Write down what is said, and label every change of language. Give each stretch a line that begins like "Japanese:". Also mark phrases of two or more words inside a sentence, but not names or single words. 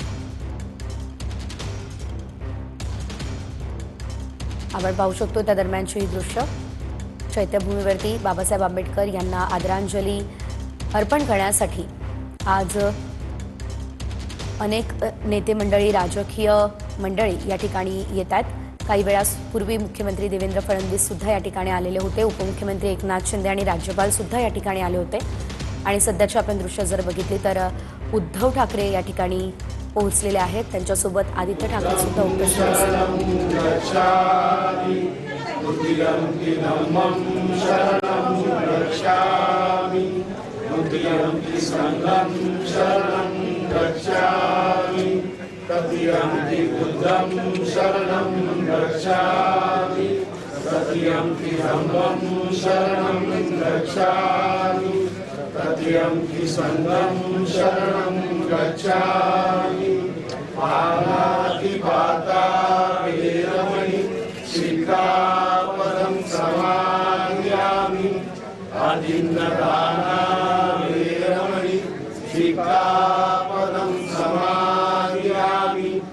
Marathi: आपण पाहू शकतो त्या दरम्यानची ही दृश्य चैत्यभूमीवरती बाबासाहेब आंबेडकर यांना आदरांजली अर्पण करण्यासाठी आज अनेक नेते मंडळी राजकीय मंडळी या ठिकाणी येत आहेत। काही वेळापूर्वी मुख्यमंत्री देवेंद्र फडणवीस सुद्धा या ठिकाणी आलेले होते, उपमुख्यमंत्री एकनाथ शिंदे आणि राज्यपाल सुद्धा या ठिकाणी आले होते आणि सध्याची आपण दृश्य जर बघितली तर उद्धव ठाकरे या ठिकाणी पोहोचलेले आहेत। त्यांच्यासोबत आदित्य ठाकरे सुद्धा उपस्थित
Pali: तदीयंति बुद्धं शरणं गच्छामि तदीयंति धम्मं शरणं गच्छामि तदीयंति संघं शरणं गच्छामि पाणातिपाता वेरमणि सिक्खापदं समादयामि अदिन्नदाना वेरमणि सिक्खापदं समादयामि